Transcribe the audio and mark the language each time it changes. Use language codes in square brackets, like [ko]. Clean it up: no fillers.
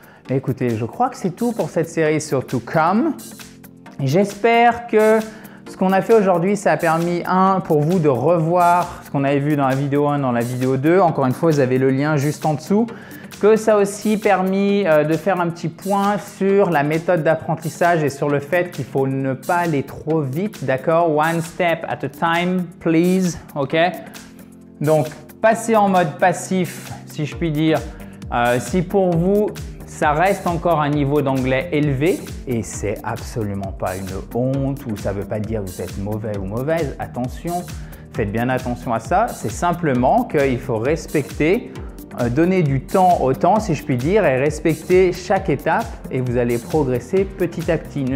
[fr] Écoutez, je crois que c'est tout pour cette série sur To Come. J'espère que ce qu'on a fait aujourd'hui, ça a permis, pour vous de revoir ce qu'on avait vu dans la vidéo 1, dans la vidéo 2. Encore une fois, vous avez le lien juste en dessous. Que ça a aussi permis de faire un petit point sur la méthode d'apprentissage et sur le fait qu'il faut ne pas aller trop vite, d'accord? [en] One step at a time, please, ok? [fr] Donc, passez en mode passif, si je puis dire. Si pour vous, ça reste encore un niveau d'anglais élevé, et c'est absolument pas une honte ou ça ne veut pas dire que vous êtes mauvais ou mauvaise, attention, faites bien attention à ça. C'est simplement qu'il faut respecter donner du temps au temps, si je puis dire, et respecter chaque étape et vous allez progresser petit à petit.